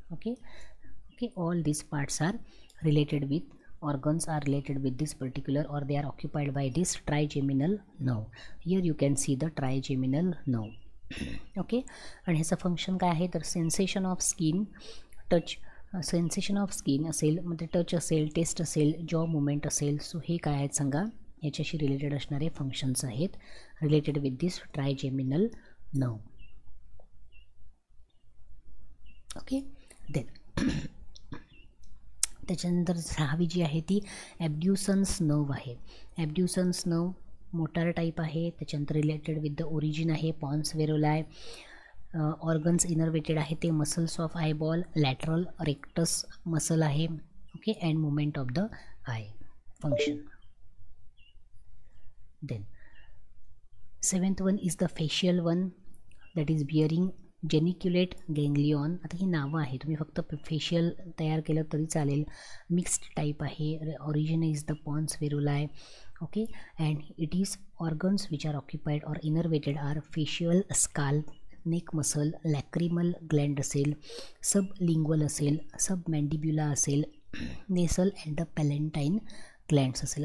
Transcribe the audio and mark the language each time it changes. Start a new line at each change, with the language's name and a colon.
English: Okay, all these parts are related with, organs are related with this particular, or they are occupied by this trigeminal nerve. Here you can see the trigeminal nerve.
Marathi: Okay, आणि ह्याचं function काय आहे तर sensation of skin, touch, sensation of skin असेल, म्हणजे touch असेल, taste असेल, जॉ मुवमेंट असेल. सो हे काय आहेत सांगा, याच्याशी रिलेटेड असणारे फंक्शन्स आहेत
English: Related with this trigeminal nerve.
Marathi: Okay, then त्याच्यानंतर 6वी जी आहे ती ॲब्ड्युसन्स नर्व आहे. ॲब्ड्युसन्स नर्व मोटार टाईप आहे, त्याच्यानंतर रिलेटेड विथ द ओरिजिन आहे पॉन्स वेरोलाय. ऑर्गन्स इनर्वेटेड आहे ते muscles of eyeball, lateral rectus muscle आहे.
English: Okay, and movement of the eye function. Then 7th one is the facial one, that is bearing geniculate ganglion.
Marathi: आता ही नावं आहे, तुम्ही फक्त facial तयार केलं तरी चालेल.
English: Mixed type आहे, origin is the pons varolii. Okay, and it is organs which are occupied or innervated are facial, scalp, neck muscle, lacrimal gland असेल, sublingual असेल, submandibular असेल, nasal and the palatine glands असेल.